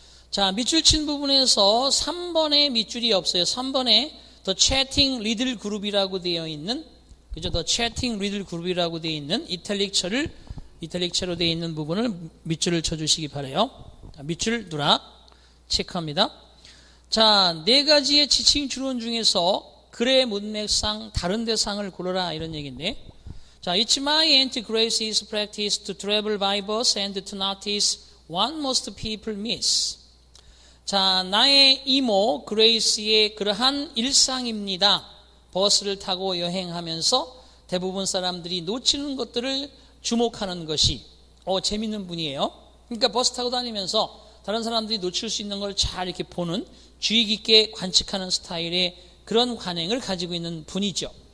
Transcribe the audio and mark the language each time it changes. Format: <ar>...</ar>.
<ko>자, 밑줄 친 부분에서 3번에 밑줄이 없어요. 3번에 The Chatting Riddle Group이라고 되어 있는, 그죠? The Chatting Riddle Group이라고 되어 있는 이탈릭체로 되어 있는 부분을 밑줄을 쳐주시기 바라요. 자, 밑줄 누락 체크합니다. 자, 네 가지의 지칭 추론 중에서 글의 문맥상 다른 대상을 고르라 이런 얘기인데, 자,</ko> <en>It's my Aunt Grace's practice to travel by bus and to notice what most people miss.</en> <ko>자, 나의 이모 그레이스의 그러한 일상입니다. 버스를 타고 여행하면서 대부분 사람들이 놓치는 것들을 주목하는 것이 재밌는 분이에요. 그러니까 버스 타고 다니면서 다른 사람들이 놓칠 수 있는 걸 잘 이렇게 보는, 주의 깊게 관측하는 스타일의 그런 관행을 가지고 있는 분이죠.</ko>